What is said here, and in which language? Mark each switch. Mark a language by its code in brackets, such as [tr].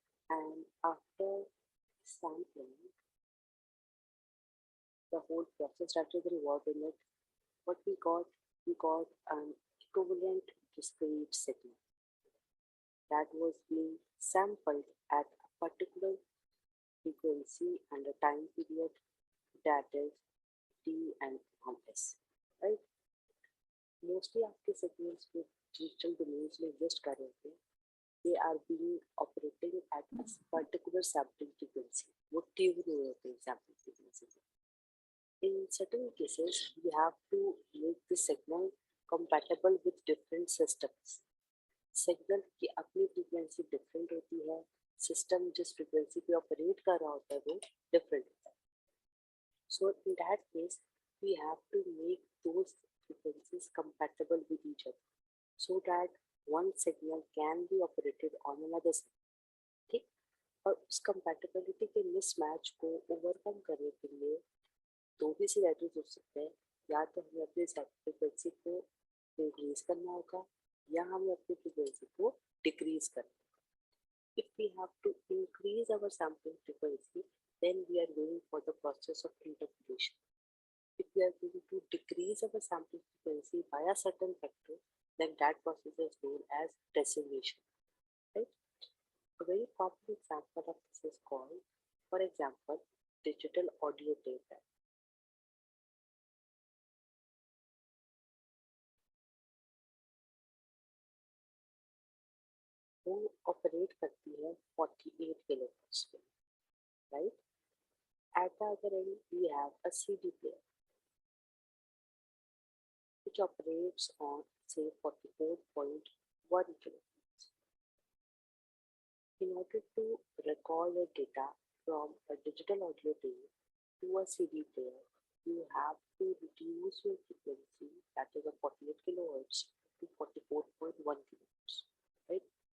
[en] And after sampling, the whole process that is involved in it, what we got an equivalent discrete signal that was being sampled at a particular frequency and a time period, that is t and s, right? Mostly आपके signals with digital domains में exist [hi] कर रहे थे, [en] they are being operating at a particular sampling frequency. [hi] वो tune हुए होते हैं sampling frequency. [en] In certain cases, we have to make the signal compatible with different systems. [hi] Signal की अपनी फ्रीक्वेंसी डिफरेंट होती है, सिस्टम जिस फ्रीक्वेंसी पे ऑपरेट कर रहा होता है वो डिफरेंट होता है. [en] So in that case we have to make those frequencies compatible with each other so that one signal can be operated on another signal. [hi] ठीक, और उस कंपैटिबिलिटी के मिसमैच को ओवरकम करने के लिए दो भी सिनेरियोज हो सकते हैं. या तो हमें अपनी फ्रीक्वेंसी को इंक्रीज करना होगा या हमें अपनी फ्रीक्वेंसी को डिक्रीज करना होगा. [en] If we have to increase our sampling frequency, then we are going for the process of interpolation. If we are going to decrease our sampling frequency by a certain factor, then that process is known as decimation. Right? A very common example of this is called, for example, digital audio tape. [hi] वो operate करती है 48 kilohertz पे, right? [en] At the other end, we have a CD player which operates on, say, 44.1 kilohertz. In order to record the data from a digital audio tape to a CD player, you have to reduce your frequency, that is a 48 kilohertz, to 44.1 kilohertz, right?